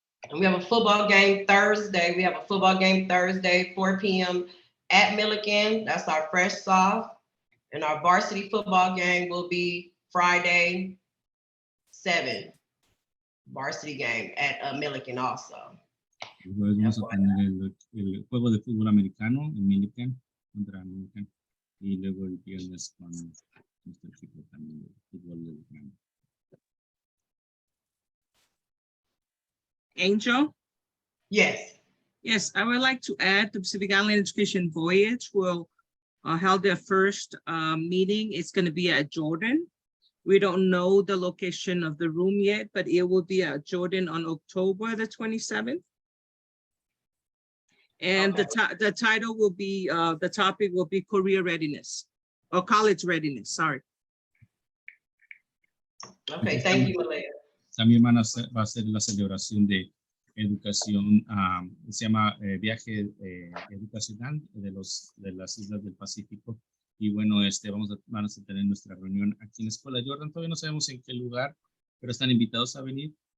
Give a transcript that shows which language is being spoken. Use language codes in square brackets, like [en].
[en] And we have a football game Thursday. We have a football game Thursday, 4 p.m. at Milliken. That's our fresh soft. And our varsity football game will be Friday, 7. Varsity game at Milliken also. [es] El jueves vamos a tener el juego de fútbol americano en Milliken contra Milliken y luego el viernes con nuestro equipo también de fútbol americano. [en] Angel? Yes. Yes, I would like to add the Pacific Island Education Voyage will held their first meeting. It's going to be at Jordan. We don't know the location of the room yet, but it will be at Jordan on October the 27th. And the title will be, the topic will be career readiness or college readiness, sorry. Okay, thank you, Malaya. [es] También va a ser la celebración de educación, se llama viaje educacional de las islas del Pacífico. Y bueno, van a tener nuestra reunión aquí en la Escuela Jordan. Todavía no sabemos en qué lugar, pero están invitados a venir.